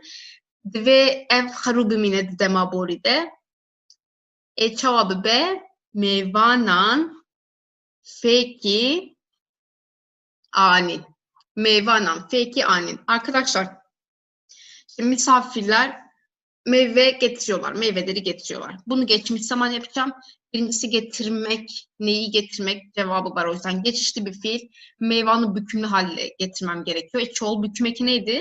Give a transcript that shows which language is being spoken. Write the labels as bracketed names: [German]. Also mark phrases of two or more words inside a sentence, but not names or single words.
[Kurdish] Divê ev xerû bimîne di dema borî de. Çawa bibe mêvanan fêkî anîn. Mêvanan fêkî anîn. [Turkish] Arkadaşlar misafirler meyve getiriyorlar, meyveleri getiriyorlar. Bunu geçmiş zaman yapacağım. Birincisi getirmek, neyi getirmek cevabı var. O yüzden geçişli bir fiil. Meyvanı bükümlü hale getirmem gerekiyor. Çoğul büküm eki neydi?